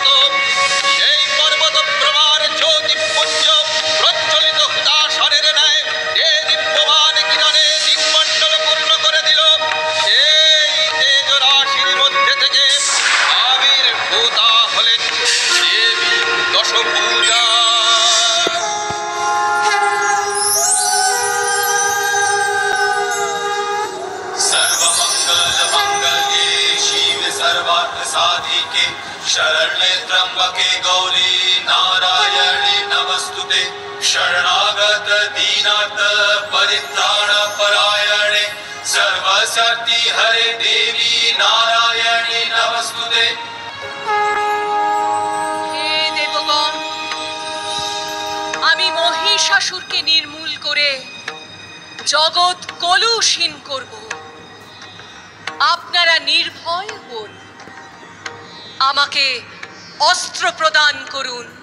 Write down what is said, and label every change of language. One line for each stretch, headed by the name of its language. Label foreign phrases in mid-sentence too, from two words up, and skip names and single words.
Bangla: সেই পর্বত প্রমাণ জ্যোতিপুঞ্জ প্রজ্বলিত হুতাশনের ন্যায় যে দিব্যমান কিরণে দিকমণ্ডল পূর্ণ করে দিল। সেই তেজ রাশির মধ্যে থেকে আবির্ভূতা হলেন দেবী দশভুজা।
Sanskrit: साधिके शरण्ये त्र्यंबके गौरी नारायणे नमस्तुते शरणागत दीनाथ परित्राण परायणे सर्वशक्ति हरे देवी नारायणे नमस्तुते।
Bangla: হে দেবগণ, আমি মহিষাসুরকে নির্মূল করে জগৎ কলুষহীন করব। আপনারা নির্ভয় হন, আমাকে অস্ত্র প্রদান করুন।